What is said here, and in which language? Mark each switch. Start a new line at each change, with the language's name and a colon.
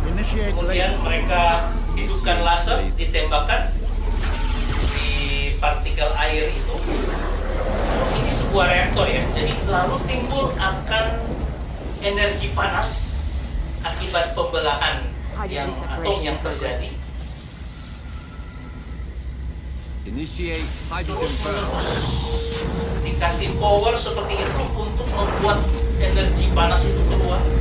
Indonesian: Kemudian mereka hidupkan laser, ditembakkan di partikel air itu. Ini sebuah reaktor, ya. Jadi lalu timbul akan energi panas akibat pembelahan atom yang terjadi.
English: Initiate hydrogen burn.
Indonesian: Dikasih power seperti itu untuk membuat energi panas itu keluar.